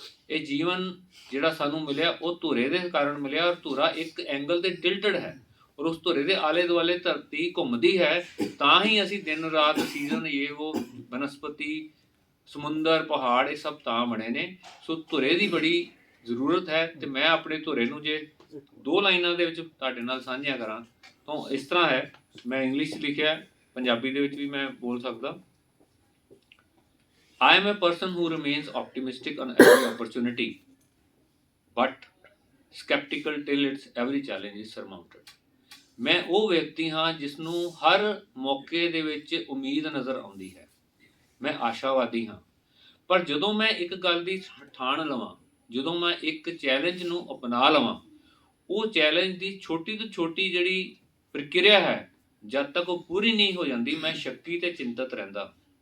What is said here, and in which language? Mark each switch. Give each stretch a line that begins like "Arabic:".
Punjabi: ਇਹ ਜੀਵਨ ਜਿਹੜਾ ਸਾਨੂੰ ਮਿਲਿਆ ਉਹ ਧੁਰੇ ਦੇ ਕਾਰਨ ਮਿਲਿਆ, ਔਰ ਧੁਰਾ ਇੱਕ ਐਂਗਲ ਤੇ ਟਿਲਟਡ ਹੈ, ਔਰ ਉਸ ਧੁਰੇ ਦੇ ਆਲੇ ਦੁਆਲੇ ਧਰਤੀ ਘੁੰਮਦੀ ਹੈ, ਤਾਂ ਹੀ ਅਸੀਂ ਦਿਨ ਰਾਤ, ਸੀਜ਼ਨ, ਇਹ ਉਹ, ਬਨਸਪਤੀ, ਸਮੁੰਦਰ, ਪਹਾੜ, ਇਹ ਸਭ ਤਾਂ ਬਣੇ ਨੇ। ਸੋ ਧੁਰੇ ਦੀ ਬੜੀ ਜ਼ਰੂਰਤ ਹੈ ਤੇ ਮੈਂ ਆਪਣੇ ਧੁਰੇ ਨੂੰ ਜੇ 2 ਲਾਈਨਾਂ ਦੇ ਵਿੱਚ ਤੁਹਾਡੇ ਨਾਲ ਸਾਂਝੀਆਂ ਕਰਾਂ ਤਾਂ ਇਸ ਤਰ੍ਹਾਂ ਹੈ। ਮੈਂ ਇੰਗਲਿਸ਼ 'ਚ ਲਿਖਿਆ, ਪੰਜਾਬੀ ਦੇ ਵਿੱਚ ਵੀ ਮੈਂ ਬੋਲ ਸਕਦਾ।
English: I am a person who remains optimistic on every opportunity, but skeptical till its every challenge is surmounted.
Punjabi: ਮੈਂ ਉਹ ਵਿਅਕਤੀ ਹਾਂ ਜਿਸ ਨੂੰ ਹਰ ਮੌਕੇ ਦੇ ਵਿੱਚ ਉਮੀਦ ਨਜ਼ਰ ਆਉਂਦੀ ਹੈ। ਮੈਂ ਆਸ਼ਾਵਾਦੀ ਹਾਂ, ਪਰ ਜਦੋਂ ਮੈਂ ਇੱਕ ਗੱਲ ਦੀ ਠਾਣ ਲਵਾਂ, ਜਦੋਂ ਮੈਂ ਇੱਕ ਚੈਲੰਜ ਨੂੰ ਅਪਣਾ ਲਵਾਂ, ਉਹ ਚੈਲੰਜ ਦੀ ਛੋਟੀ ਤੋਂ ਛੋਟੀ ਜਿਹੜੀ ਪ੍ਰਕਿਰਿਆ ਹੈ, ਜਦ ਤੱਕ ਉਹ ਪੂਰੀ ਨਹੀਂ ਹੋ ਜਾਂਦੀ, ਮੈਂ ਸ਼ੱਕੀ ਤੇ ਚਿੰਤਤ ਰਹਿੰਦਾ।